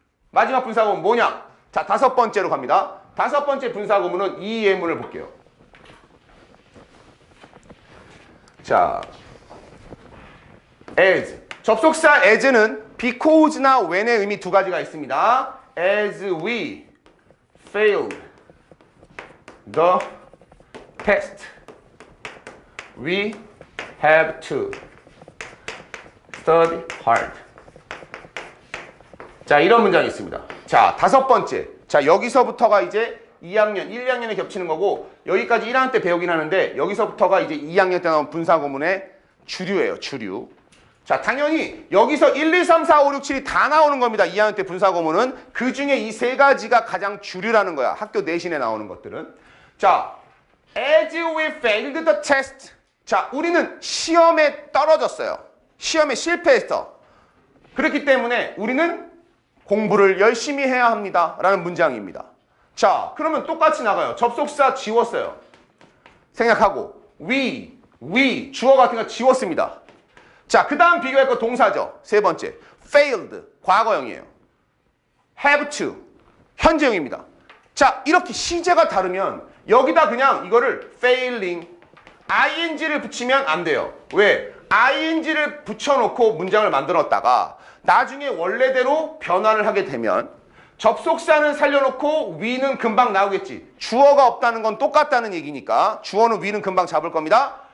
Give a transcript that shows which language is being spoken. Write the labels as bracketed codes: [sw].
[ko] 마지막 분사구문 뭐냐? 자, 다섯 번째로 갑니다. 다섯 번째 분사구문은 이 예문을 볼게요. 자, as. 접속사 as는 because나 when의 의미 두 가지가 있습니다. [en] As we failed the test, we have to study hard. [ko] 자, 이런 문장이 있습니다. 자, 다섯 번째. 자, 여기서부터가 이제 2학년, 1, 2학년에 겹치는 거고 여기까지 1학년 때 배우긴 하는데 여기서부터가 이제 2학년 때 나온 분사구문의 주류예요. 주류. 자, 당연히 여기서 1, 2, 3, 4, 5, 6, 7이 다 나오는 겁니다. 2학년 때 분사구문은. 그 중에 이 세 가지가 가장 주류라는 거야. 학교 내신에 나오는 것들은. [en] 자, as we failed the test. [ko] 자, 우리는 시험에 떨어졌어요. 시험에 실패했어. 그렇기 때문에 우리는 공부를 열심히 해야 합니다. 라는 문장입니다. 자, 그러면 똑같이 나가요. 접속사 지웠어요. 생략하고 we, 주어 같은 거 지웠습니다. 자, 그 다음 비교할 거 동사죠. 세 번째, failed, 과거형이에요. have to, 현재형입니다. 자, 이렇게 시제가 다르면 여기다 그냥 이거를 failing, ing를 붙이면 안 돼요. 왜? ing를 붙여놓고 문장을 만들었다가 나중에 원래대로 변환을 하게 되면 접속사는 살려놓고 we는 금방 나오겠지. 주어가 없다는 건 똑같다는 얘기니까 주어는 we는 금방 잡을 겁니다.